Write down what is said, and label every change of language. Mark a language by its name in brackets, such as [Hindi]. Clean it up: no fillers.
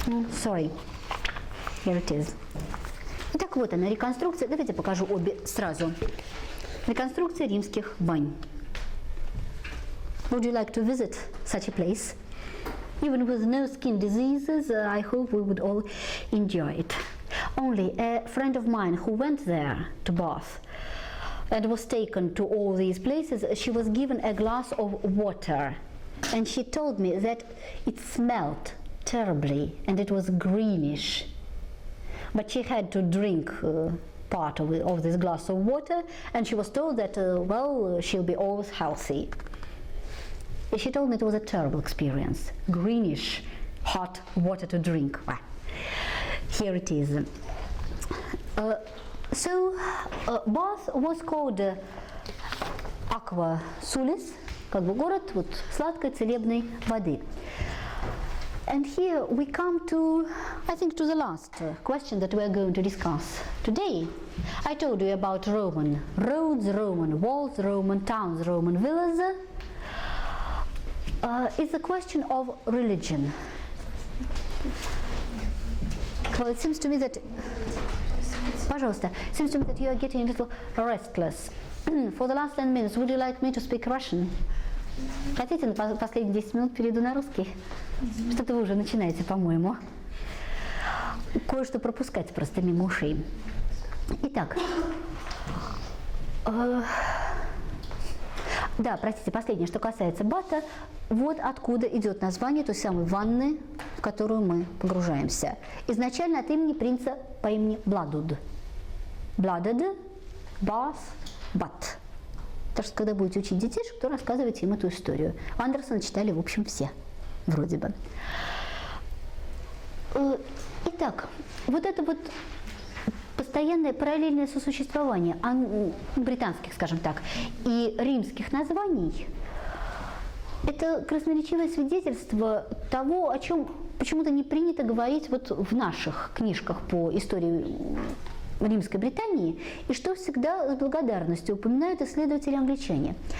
[English] Sorry. Here it is. [Russian] Итак, вот она, реконструкция. Давайте покажу обе сразу. Реконструкция римских бань. [English] Would you like to visit such a place? Even with no skin diseases, I hope we would all enjoy it. Only a friend of mine who went there to Bath and was taken to all these places, she was given a glass of water, and she told me that it smelled terribly and it was greenish. But she had to drink part of this glass of water, and she was told that, well, she'll be always healthy. She told me it was a terrible experience. Greenish, hot water to drink. Well, here it is. Bath was called Aqua Sulis, [Russian] как бы город вот сладкой целебной воды. [English] And here we come to, I think, to the last question that we are going to discuss today. I told you about Roman roads, Roman walls, Roman towns, Roman villas. It's a question of religion. Well, it seems to me that, [Russian] пожалуйста, [English] it seems to me that you are getting a little restless. For the last 10 minutes, would you like me to speak Russian? [Russian] Хотите, на последние 10 минут перейду на русский? Что-то вы уже начинаете, по-моему. Кое-что пропускать просто мимо ушей. Итак. Да, простите, последнее, что касается бата. Вот откуда идет название той самой ванны, в которую мы погружаемся. Изначально от имени принца по имени Бладуд. Бладуд, Bath, Bat. Так что, когда будете учить детишек, то рассказывайте им эту историю. Андерсона читали, в общем, все, вроде бы. Итак, вот это вот постоянное параллельное сосуществование британских, скажем так, и римских названий – это красноречивое свидетельство того, о чем почему-то не принято говорить вот в наших книжках по истории Римской Британии, и что всегда с благодарностью упоминают исследователи-англичане.